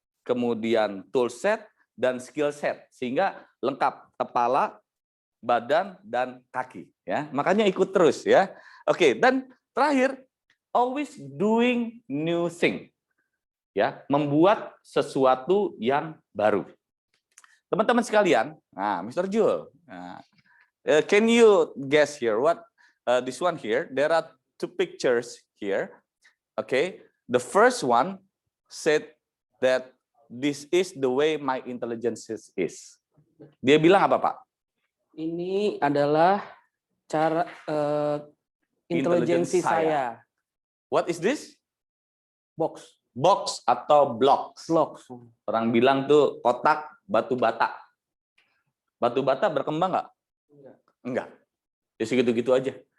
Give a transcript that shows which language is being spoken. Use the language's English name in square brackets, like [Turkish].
[Indonesian] kemudian tool set, dan skill set. Sehingga lengkap kepala, badan, dan kaki. Ya, makanya ikut terus ya. Oke, dan terakhir, [English] always doing new thing. [Indonesian] Ya, membuat sesuatu yang baru. Teman-teman sekalian, nah, Mr. [English] Jul, nah, can you guess here what this one here? There are two pictures here. Okay, the first one said that this is the way my intelligence is. [Indonesian] Dia bilang apa, Pak? Ini adalah cara intelijensi saya. [English] What is this? Box. [Indonesian] Box atau blocks. [English] Blocks. [Indonesian] Orang bilang tuh kotak batu bata. Batu bata berkembang nggak? Enggak. Ya segitu-gitu aja.